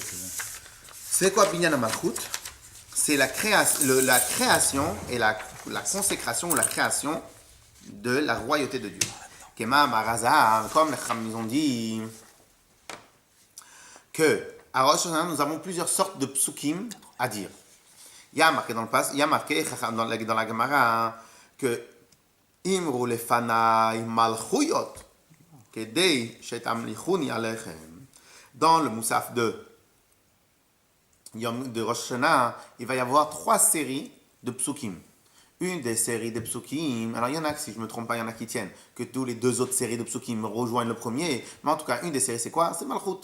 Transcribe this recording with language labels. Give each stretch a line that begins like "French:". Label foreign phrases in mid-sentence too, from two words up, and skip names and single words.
French: C'est quoi
Hebrew: בניין המלכות?
French: C'est la création et la consécration ou la création de la royauté de Dieu.
Hebrew: כמאמר רז"ל,
French: comme les Chachamim ont dit, que à Rosh Hashanah, nous avons plusieurs sortes de psukim à dire. Il y a marqué dans la Gemara que
Hebrew: אמרו לפני מלכויות כדי שתמליכוני עליכם.
French: Dans le Moussaf de Rosh Hashanah, il va y avoir 3 séries de psukim. Une des séries de psukim, alors il y en a, si je ne me trompe pas, il y en a qui tiennent que tous les 2 autres séries de psukim rejoignent le premier, mais en tout cas, une des séries, c'est quoi? C'est Malchut.